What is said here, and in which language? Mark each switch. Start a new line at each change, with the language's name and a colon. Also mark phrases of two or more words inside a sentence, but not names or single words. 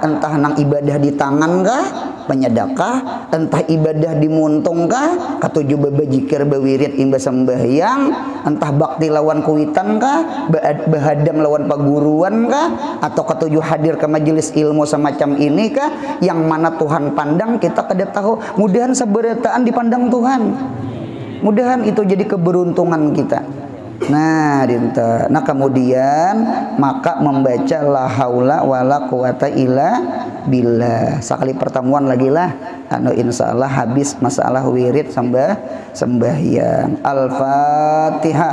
Banjar: Entah nang ibadah di tangan kah, penyedekah, entah ibadah di muntung kah, katuju babajikir bawirid imba sembahyang, entah bakti lawan kuitan kah, bahadam lawan paguruan kah, atau katuju hadir ke majelis ilmu semacam ini kah, yang mana Tuhan pandang kita kada tahu. Mudahan seberataan dipandang Tuhan. Mudahan itu jadi keberuntungan kita. Nah, kemudian maka membaca
Arabic: لا حول ولا قوة إلا بالله.
Banjar: Sekali pertemuan lagi lah, insyaallah habis masalah wirid sampai sembahyang. Al-Fatihah.